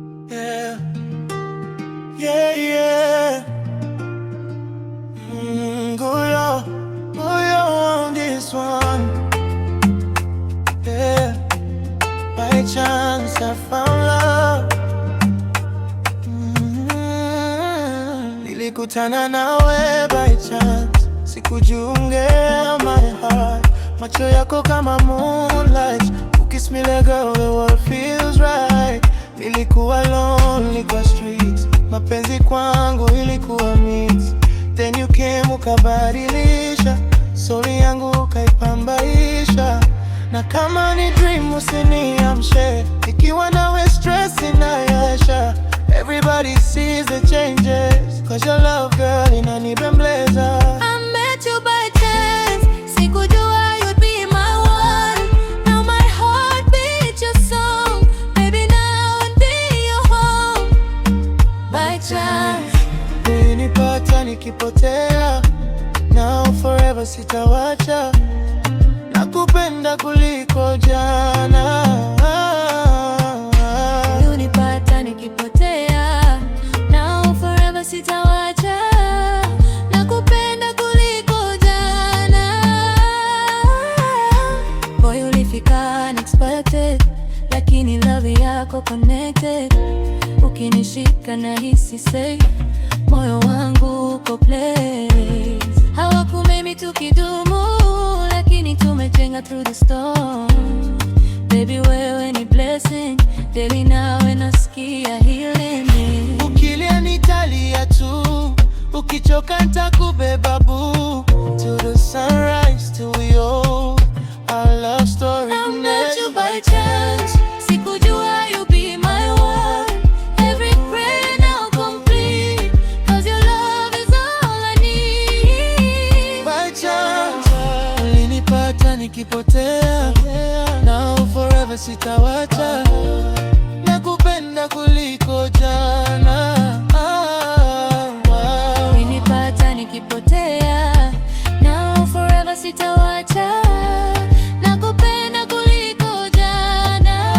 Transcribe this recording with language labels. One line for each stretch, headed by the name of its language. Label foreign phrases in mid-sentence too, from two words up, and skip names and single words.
English: Yeah. Yeah, yeah. Mm, Nguyo, Nguyo on this one. Yeah. By chance I found love.
Swahili: Mm. Nilikutana nawe
English: by chance. Sikujiungea my heart.
Swahili: Macho yako kama moonlight.
English: Ukiss me like girl, the world feels right.
Swahili: Nilikuwa lonely kwa streets. Mapenzi kwangu ilikuwa mix.
English: Then you came
Swahili: ukabadilisha. Story yangu ukaipambaisha. Na kama ni dream usiniamshe. Nikiwa nawe stress inayasha.
English: Everybody sees the changes. 'Cause your love, girl, inanibembeleza. I met you by chance. Sikujua you'd be my one. Now my heart beats your song. Baby, now I'll be your home. By chance.
Swahili: Ulinipata nikipotea.
English: Now forever
Swahili: sitawacha. Nakupenda kuliko jana. Ulinipata nikipotea.
English: Now forever sitawacha.
Swahili: Nakupenda kuliko jana. Boy, ulifika unexpected, lakini love yako connected. Ukinishika nahisi safe, moyo wangu uko place. Hawakumemi tukidumu, lakini tumejenga
English: through the storm.
Swahili: Baby, wewe ni blessing, daily nawe nasikia healing. Ukilia nitalia tu, ukichoka nitakubeba boo.
English: To the sunrise, till we old, our love story I met you by never chance. Sikujua you'd be my one. Every prayer now complete, 'cause your love is all I need. By chance,
Swahili: ulinipata nikipotea.
English: Now forever
Swahili: sitawacha. Nakupenda kuliko jana. Ulinipata nikipotea.
English: Now forever sitawacha.
Swahili: Nakupenda kuliko jana.